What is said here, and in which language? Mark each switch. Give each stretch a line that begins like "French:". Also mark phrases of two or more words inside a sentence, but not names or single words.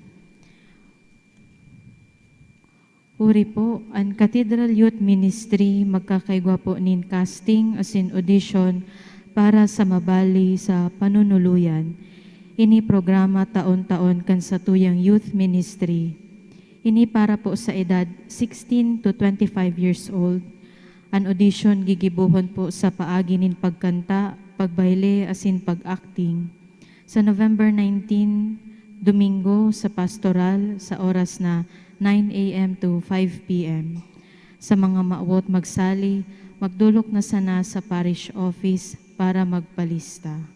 Bikol: Uri po, ang Cathedral Youth Ministry magkakaigwa po nin casting asin audition para sa mabali sa panunuluyan. Ini programa taon-taon kan sa tuyang youth ministry. Ini para po sa edad 16 to 25
English: years old.
Bikol: An audition gigibuhon po sa paagi nin pagkanta, pagbayle asin pag-acting. Sa November 19, Domingo sa pastoral sa oras na 9 a.m.
English: to 5 p.m.
Bikol: Sa mga maawot magsali, magdulok na sana sa parish office para magpalista.